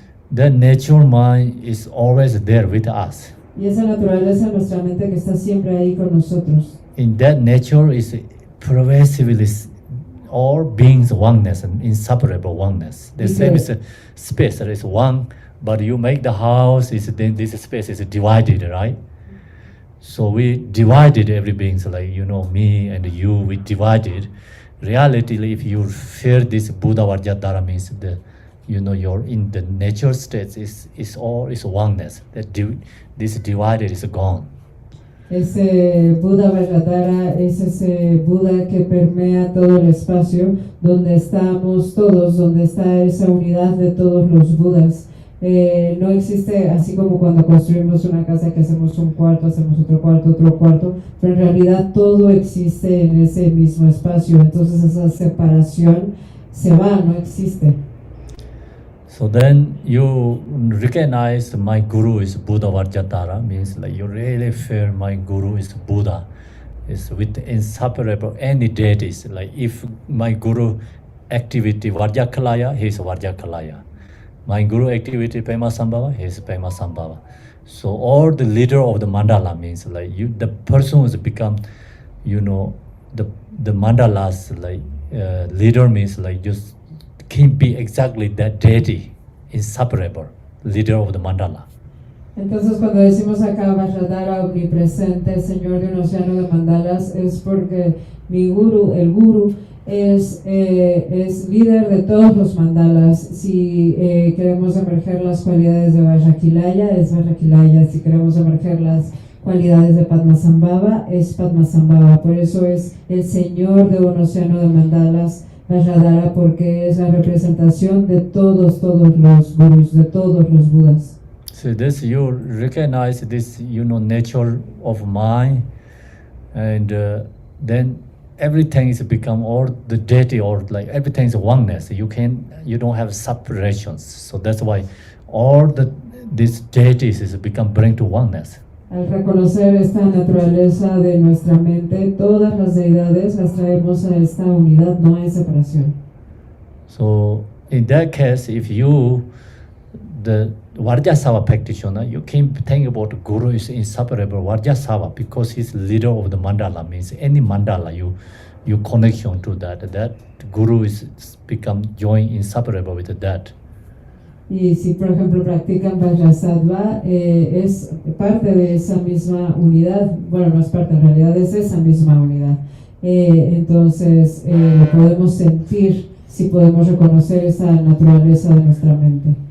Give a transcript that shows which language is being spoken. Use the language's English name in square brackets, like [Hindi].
[English] That natural mind is always there with us. [Spanish] Y esa naturaleza de nuestra mente que está siempre ahí con nosotros. [English] In that nature is pervasively all beings oneness and inseparable oneness. The same as space, there is one, but you make the house, then this space is divided, right? So we divided every being, so like, me and you, we divided. Reality, if you fear this Buddha Vajradhara, means you're in the natural states is all is oneness. This divided is gone. [Spanish] Ese Buda Vajradhara es ese Buda que permea todo el espacio, donde estamos todos, donde está esa unidad de todos los Budas. No existe así como cuando construimos una casa que hacemos un cuarto, hacemos otro cuarto, pero en realidad todo existe en ese mismo espacio. Entonces esa separación se va, no existe. [English] So then you recognize my guru is Buddha Vajradhara, means like you really feel my guru is Buddha, is with inseparable any deities. Like if my guru activity Vajrakalaya, he is Vajrakalaya. My guru activity Pema Sambhava, he is Pema Sambhava. So all the leader of the mandala means like the person who's become, the mandalas like leader means like just can be exactly that deity, inseparable, leader of the mandala. [Spanish] Entonces cuando decimos acá Vajradhara omnipresente, señor de un océano de mandalas, es porque mi guru, el guru, es líder de todos los mandalas. Si queremos emerger las cualidades de Vajrakilaya, es Vajrakilaya. Si queremos emerger las cualidades de Padmasambhava, es Padmasambhava. Por eso es el señor de un océano de mandalas, Vajradhara, porque es la representación de todos los gurus, de todos los budas. [English] So this you recognize this, nature of mind, and then everything is become all the deity, or like everything is oneness. You don't have separations. So that's why all these deities is become bring to oneness. [Spanish] Al reconocer esta naturaleza de nuestra mente, todas las deidades las traemos a esta unidad, no hay separación. [English] So in that case, if the Vajrasava practitioner, you can think about Guru is inseparable Vajrasava because he's leader of the mandala, means any mandala you connection to that Guru is become joined inseparable with that. [Spanish] Y si por ejemplo practican Vajrasattva, es parte de esa misma unidad, bueno, no es parte, en realidad es esa misma unidad. Entonces lo podemos sentir si podemos reconocer esa naturaleza de nuestra mente.